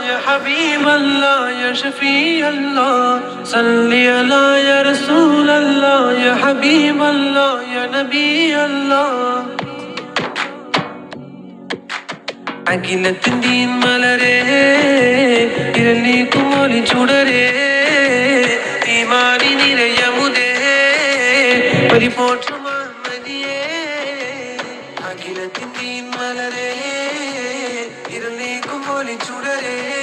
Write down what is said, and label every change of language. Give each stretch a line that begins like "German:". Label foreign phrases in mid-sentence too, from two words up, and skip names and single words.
Arabic: حبيب الله يا شفيع الله صل على يا رسول الله يا حبيب الله يا نبي الله
Tamil: அகிலத்தின் மலரே இரணிக்கும் ஒளி சுடரே ஈமானி நிறையமுதே பரிபோற்றும் மதியே அகிலத்தின் மலரே இரணிக்கும் ஒளி சுடரே